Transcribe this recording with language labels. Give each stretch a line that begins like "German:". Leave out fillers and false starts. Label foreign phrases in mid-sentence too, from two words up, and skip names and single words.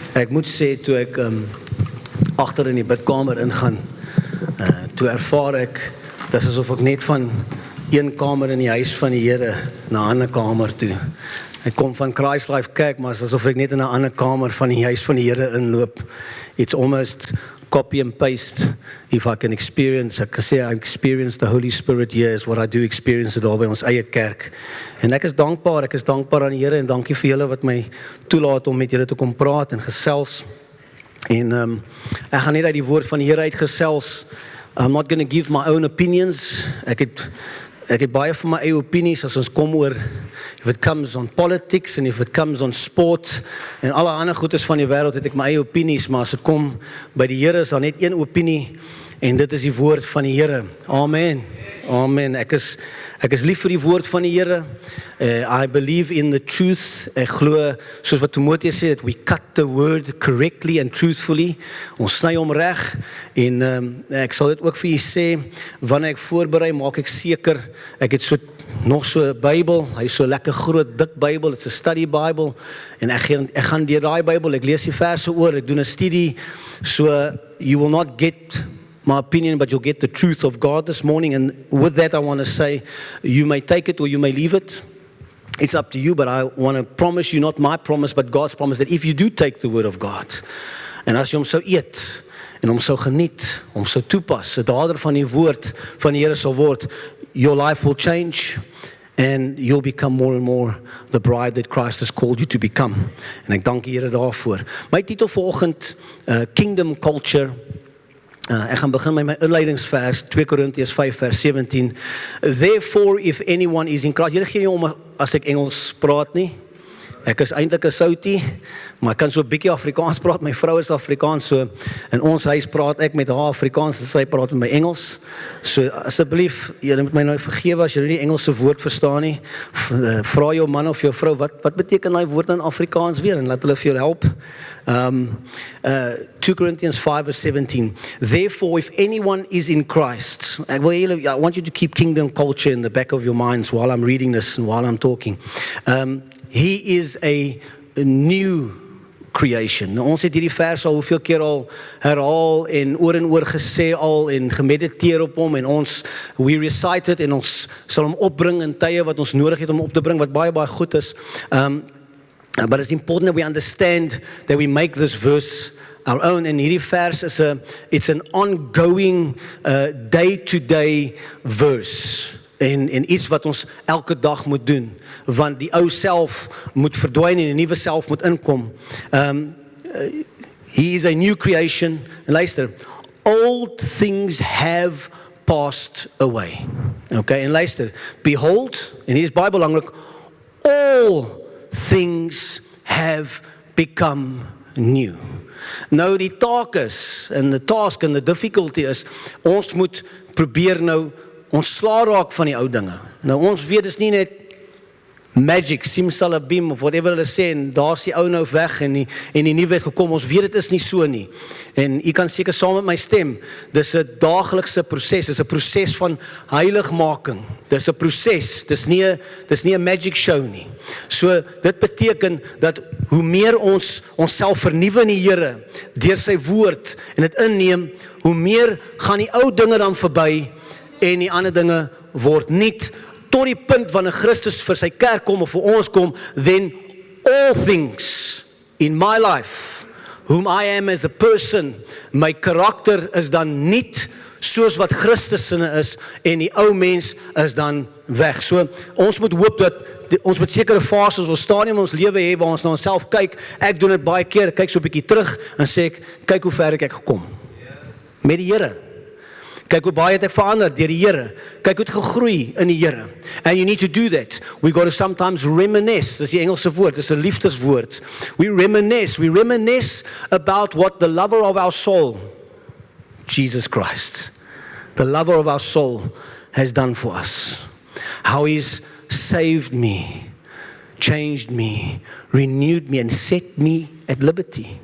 Afrikaans: Ek moet sê, toe ek agter in die bidkamer ingaan, toe ervaar ek, dit is asof ek net van een kamer in die huis van die Here na 'n ander kamer toe. Ek kom van Christ Life Kerk, maar het is asof ek net in 'n ander kamer van die huis van die Here inloop.
English: It's almost copy and paste. If I can experience,
Afrikaans: ek kan sê,
English: I experience the Holy Spirit here is what I do experience it
Afrikaans: daar by ons eie kerk. En ek is dankbaar aan die Here en dankie vir julle wat my toelaat om met julle te kom praat en gesels. En ek gaan net uit die woord van die Here uitgesels.
English: I'm not going to give my own opinions.
Afrikaans: Ek het baie van my eie opinies as ons kom oor
English: if it comes on politics and if it comes on sport
Afrikaans: en alle ander goedes van die wêreld het ek my eie opinies, maar as dit kom by die Here is daar net een opinie en dit is die woord van die Here. Amen. Amen. Ek is lief vir die woord van die Here.
English: I believe in the truth.
Afrikaans: Ek glo, soos wat Timotheus sê,
English: that we cut the word correctly and truthfully.
Afrikaans: Ons sny hom reg en ek sal dit ook vir julle sê, wanneer ek voorberei, maak ek seker, ek het nog so 'n Bybel, hy is so lekker groot, dik Bybel,
English: it's a study Bible,
Afrikaans: en ek gaan deur daai Bybel, ek lees die verse oor, ek doen 'n studie,
English: so you will not get my opinion, but you'll get the truth of God this morning. And with that, I want to say, you may take it or you may leave it. It's up to you, but I want to promise you, not my promise, but God's promise, that if you do take the word of God,
Afrikaans: en as jy hom sou eet, en hom sou geniet, hom sou toepas, 'n dader van die woord van die Here sal word,
English: your life will change, and you'll become more and more the bride that Christ has called you to become.
Afrikaans: En ek dank die Here daarvoor. My titel vanoggend, Kingdom Culture. Ek gaan begin met my inleidingsvers, 2 Korintiërs 5 vers 17.
English: Therefore, if anyone is in Christ,
Afrikaans: julle gee nie om as ek Engels praat nie. Ek is eintlik 'n Soutie, maar ek kan so 'n bietjie Afrikaans praat. My vrou is Afrikaans, so in ons huis praat ek met haar Afrikaans en sy praat met my Engels. So asseblief, julle moet my nou vergewe as julle nie Engelse woord verstaan nie. Vra jou man of jou vrou wat beteken daai woord in Afrikaans weer en laat hulle vir jou help.
English: 2 Corinthians 5 verse 17. Therefore, if anyone is in Christ, I want you to keep kingdom culture in the back of your minds while I'm reading this and while I'm talking. He is a new creation.
Afrikaans: Nou, ons het hierdie vers al hoeveel keer al herhaal en oor gesê al en gemediteer op hom en
English: we recite it
Afrikaans: en ons sal hom opbring in tye wat ons nodig het om op te bring wat baie goed is.
English: But it's important that we understand that we make this verse our own.
Afrikaans: En hierdie vers
English: it's an ongoing day-to-day verse.
Afrikaans: En iets wat ons elke dag moet doen, want die ou self moet verdwyn en die nuwe self moet inkom.
English: He is a new creation.
Afrikaans: En luister,
English: old things have passed away.
Afrikaans: Okay, en luister, behold, en hier is baie belangrik,
English: all things have become new.
Afrikaans: Nou die taak is, en
English: the task and the difficulty is,
Afrikaans: ons moet probeer nou ontslaa raak van die ou dinge. Nou ons weet dis nie net magic, simsalabim of whatever hulle sê en daar's die ou nou weg en die nuwe het gekom. Ons weet dit is nie so nie. En u kan seker saam met my stem. Dis 'n daaglikse proses, dis 'n proses van heiligmaking. Dis 'n proses. Dis nie 'n magic show nie. So dit beteken dat hoe meer ons onsself vernuwe in die Here deur sy woord en dit inneem, hoe meer gaan die ou dinge dan verby en die ander dinge word nuut tot die punt wanneer Christus vir sy kerk kom of vir ons kom,
English: then all things in my life, whom I am as a person,
Afrikaans: my karakter is dan nuut soos wat Christus sinne is en die ou mens is dan weg. So ons moet hoop dat ons met sekere fases of stadium in ons lewe hê waar ons na onsself kyk. Ek doen dit baie keer, kyk so 'n bietjie terug en sê kyk hoe ver ek gekom met die Here. Kyk hoe baie het ek verander deur die Here. Kyk hoe het gegroei in die Here.
English: And you need to do that. We got to sometimes reminisce.
Afrikaans: Dis die Engelse woord, dis 'n liefdeswoord.
English: We reminisce about what the lover of our soul, Jesus Christ, the lover of our soul, has done for us. How he's saved me, changed me, renewed me and set me at liberty.